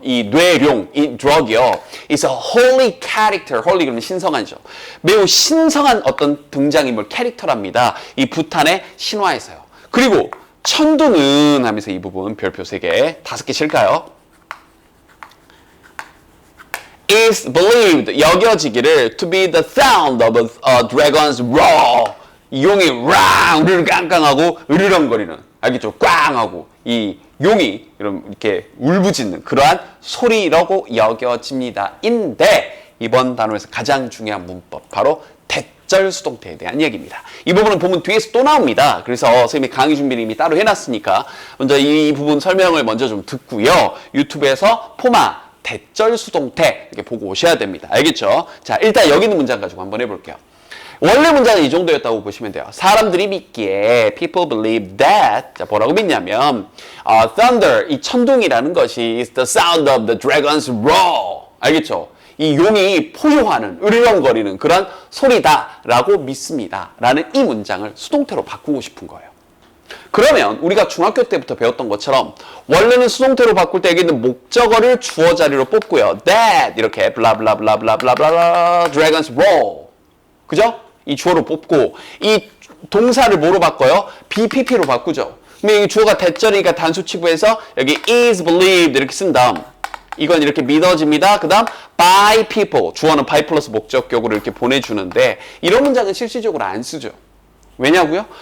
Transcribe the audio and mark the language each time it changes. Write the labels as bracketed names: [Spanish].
[Korean] 이 뇌룡, 이 drug이요. [English] is a holy character. [Korean] holy 그러면 신성한이죠. 매우 신성한 어떤 등장인물 캐릭터랍니다. 이 부탄의 신화에서요. 그리고 천둥은 하면서 이 부분 별표 3개, 5개 칠까요? [English] is believed, [Korean] 여겨지기를 [English] to be the sound of a dragon's roar. [Korean] 이 용이 랑 으르르 깡깡하고 으르렁거리는, 알겠죠? 꽝 하고 이 용이 이렇게 울부짖는 그러한 소리라고 여겨집니다. 인데 이번 단원에서 가장 중요한 문법 바로 대절 수동태에 대한 얘기입니다. 이 부분은 보면 뒤에서 또 나옵니다. 그래서 선생님이 강의 준비를 이미 따로 해놨으니까 먼저 이 부분 설명을 먼저 좀 듣고요. 유튜브에서 포마 대절 수동태 이렇게 보고 오셔야 됩니다. 알겠죠? 자, 일단 여기 있는 문장 가지고 한번 해볼게요. 원래 문장은 이 정도였다고 보시면 돼요. 사람들이 믿기에 [English] people believe that [Korean] 자, 뭐라고 믿냐면 [English] thunder, [Korean] 이 천둥이라는 것이 [English] is the sound of the dragon's roar. [Korean] 알겠죠? 이 용이 포효하는, 으르렁거리는 그런 소리다라고 믿습니다. 라는 이 문장을 수동태로 바꾸고 싶은 거예요. 그러면 우리가 중학교 때부터 배웠던 것처럼 원래는 수동태로 바꿀 때 여기 있는 목적어를 주어 자리로 뽑고요. that 이렇게 블라블라블라블라블라블라 [English] dragon's roar. [Korean] 그죠? 이 주어로 뽑고 이 동사를 뭐로 바꿔요? BPP로 바꾸죠. 근데 여기 주어가 대절이니까 단수치부에서 여기 [English] is believed [Korean] 이렇게 쓴 다음 이건 이렇게 믿어집니다. 그 다음 [English] by people [Korean] 주어는 by 플러스 목적격으로 이렇게 보내주는데 이런 문장은 실질적으로 안 쓰죠. 왜냐고요?